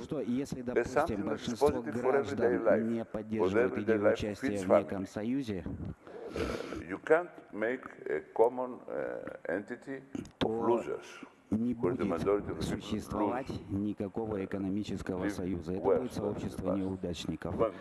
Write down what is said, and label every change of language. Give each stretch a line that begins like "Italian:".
Russian: Что, если, допустим, большинство граждан не поддерживает идею участия в неком союзе,
English: you can't make a common entity of losers.
Russian: Не будет существовать никакого экономического союза. Это будет сообщество неудачников.